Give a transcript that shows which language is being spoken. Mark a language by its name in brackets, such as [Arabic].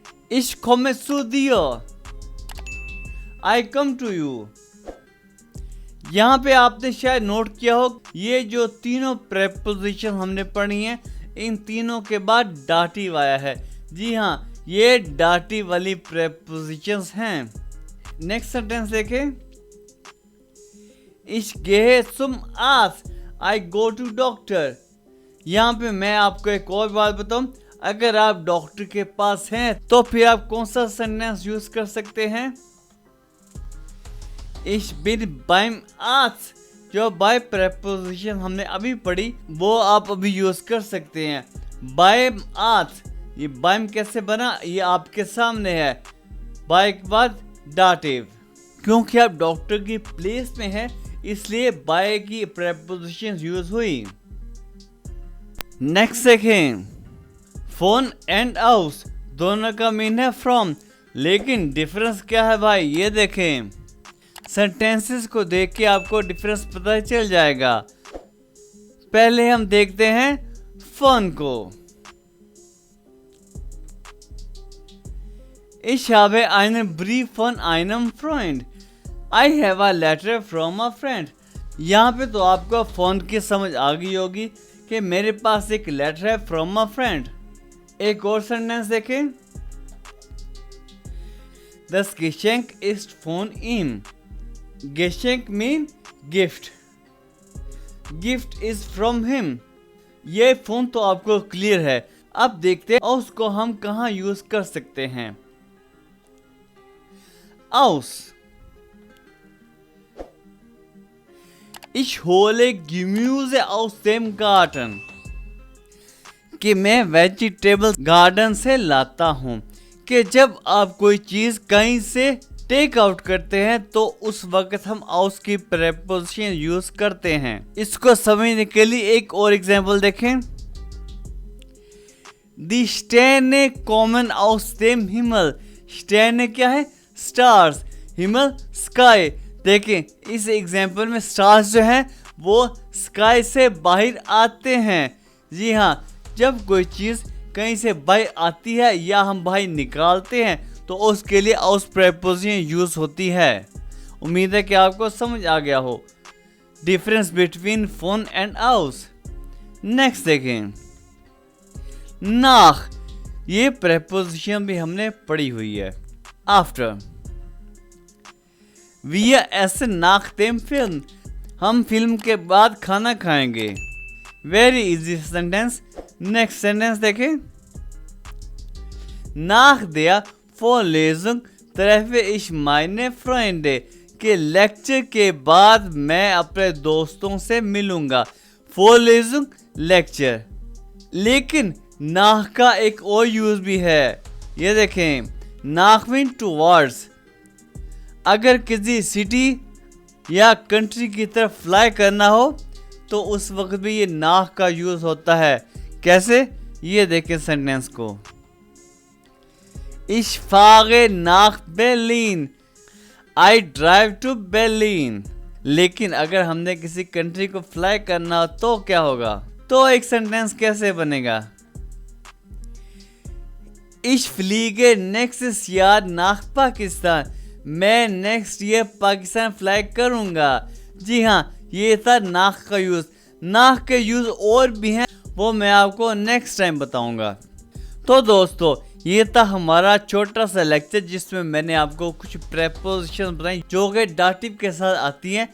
[German] Ich komme zu dir, [English] I come to you। [Hindi] यहाँ पे आपने शायद नोट किया हो ये जो तीनों प्रेपोजिशन हमने पढ़ी हैं इन तीनों के बाद डाटिव आया है। जी हाँ, ये डाटिव वाली प्रेपोजिशंस हैं। नेक्स्ट सेंटेंस देखें। [German] Ich gehe zum Arzt, [English] I go to doctor। [Hindi] यहाँ पे मैं आपको एक और बात बताऊं, अगर आप डॉक्टर के पास हैं तो फिर आप कौन सा सेंटेंस यूज कर सकते हैं? [German] Ich bin beim Arzt। [Hindi] जो बाय प्रेपोजिशन हमने अभी पढ़ी वो आप अभी यूज कर सकते हैं। beim Arzt, ये बाइम कैसे बना ये आपके सामने है। बाय के बाद डाटिव, क्योंकि आप डॉक्टर की प्लेस में हैं इसलिए बाय की प्रेपोजिशन यूज हुई। नेक्स्ट देखें। फोन एंड हाउस दोनों का मीन है फ्रॉम, लेकिन डिफरेंस क्या है भाई ये देखें। सेंटेंसेस को देख के आपको डिफरेंस पता चल जाएगा। पहले हम देखते हैं फोन को। [German] Ich habe einen Brief von einem Freund। [English] I have a letter from a friend. [Hindi] यहाँ पे तो आपको फोन की समझ आ गई होगी कि मेरे पास एक लेटर है फ्रॉम अ फ्रेंड। एक और सेंटेंस देखें, [German] Das Geschenk ist von ihm। [English] Geschenk mean gift, gift is from him. [Hindi] ये फोन तो आपको क्लियर है। अब देखते हैं उसको हम कहाँ यूज कर सकते हैं। [German] Aus। Ich hole Gemüse aus dem Garten। [Hindi] कि मैं वेजिटेबल गार्डन से लाता हूँ। कि जब आप कोई चीज कहीं से टेक आउट करते हैं तो उस वक्त हम आउस की प्रेपोजिशन यूज करते हैं। इसको समझने के लिए एक और एग्जांपल देखें। [German] Die Sterne kommen aus dem Himmel। [Hindi] Sterne क्या है? Stars, Himal sky. देखें इस एग्जांपल में स्टार्स जो हैं वो स्काई से बाहर आते हैं। जी हाँ, जब कोई चीज कहीं से बाहर आती है या हम बाहर निकालते हैं तो उसके लिए आउस प्रेपोजिशन यूज होती है। उम्मीद है कि आपको समझ आ गया हो डिफरेंस बिटवीन फोन एंड आउस। नेक्स्ट देखें, नाख। ये प्रेपोजिशन भी हमने पढ़ी हुई है। [German] आफ्टर, wir essen nach dem Film। [Hindi] हम फिल्म के बाद खाना खाएंगे। Very easy sentence. Next sentence देखें, [German] nach der Vorlesung treffe ich meine Freunde। [Hindi] के लेक्चर के बाद मैं अपने दोस्तों से मिलूंगा। Vorlesung lecture. लेकिन nach का एक और यूज भी है। ये देखें, nach मीन टुवर्ड्स। अगर किसी सिटी या कंट्री की तरफ फ्लाई करना हो तो उस वक्त भी ये nach का यूज होता है। कैसे? ये देखें सेंटेंस को, [German] Ich fahre nach Berlin। [English] I drive to Berlin। [Hindi] लेकिन अगर हमने किसी कंट्री को फ्लाई करना हो तो क्या होगा? तो एक सेंटेंस कैसे बनेगा? [German] Ich fliege nächstes Jahr nach Pakistan। [Hindi] मैं नेक्स्ट ईयर पाकिस्तान फ्लाई करूंगा। जी हाँ, ये था नाख का यूज। नाख के यूज और भी हैं, वो मैं आपको नेक्स्ट टाइम बताऊंगा। तो दोस्तों, ये था हमारा छोटा सा लेक्चर जिसमें मैंने आपको कुछ प्रेपोजिशन बताई जो कि डाटिव के साथ आती हैं।